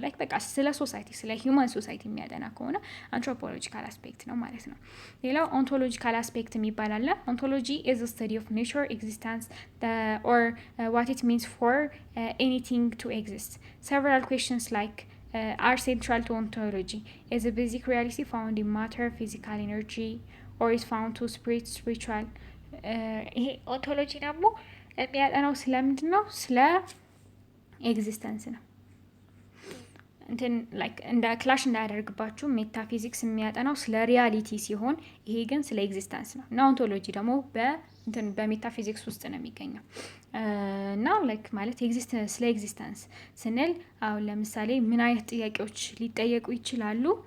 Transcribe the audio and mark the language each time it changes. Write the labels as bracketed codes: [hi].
[am] ላይክ በቃ ስለ ሶሳይቲ ስለ ሂውማን ሶሳይቲ የሚያጠና ከሆነ አንትሮፖሎጂካል አስፔክት ነው ማለት ነው። ሌላው ኦንቶሎጂካል አስፔክት የሚባል አለ። [en] ኦንቶሎጂ ኢዝ ስታዲ ኦፍ ኔቸር ኤግዚስተንስ ኦር ዋት ኢት ሚንስ ፎር ኤኒቲንግ ቱ ኤግዚስት several questions like are central to ontology. Is a basic reality found in matter, physical energy, or is found to spiritual? [am] ይሄ ኦንቶሎጂ ደግሞ የሚያጠናው ስለምንድን ነው? ስለ ኤግዚስተንስ ነው። እንትን ላይክ እንደ ክላሽ እንዳያደርግባችሁ ሜታፊዚክስ የሚያጠናው ስለ ሪያሊቲ ሲሆን ይሄ ግን ስለ ኤግዚስተንስ ነው እና ኦንቶሎጂ ደግሞ በሜታፊዚክስ ውስጥ ነው የሚገኘው እና ላይክ ማለት ስለ ኤግዚስተንስ ስንል አሁን ለምሳሌ ምን አይነት ጥያቄዎች ሊጠየቁ ይችላሉ?